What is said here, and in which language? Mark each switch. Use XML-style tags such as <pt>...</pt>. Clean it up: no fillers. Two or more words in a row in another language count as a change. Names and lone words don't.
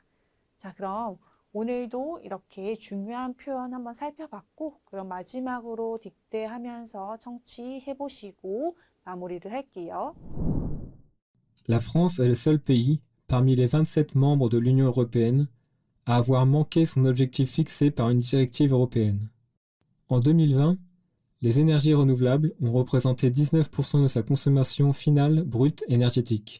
<ko>자, 그럼 오늘도 이렇게 중요한 표현 한번 살펴봤고, 그럼 마지막으로 딕테하면서 청취해 보시고 마무리를 할게요.</ko> <fr>La France est le seul pays, parmi les 27 membres de l'Union européenne, à avoir manqué son objectif fixé par une directive européenne. En 2020, les énergies renouvelables ont représenté 19% de sa consommation finale brute énergétique.</fr>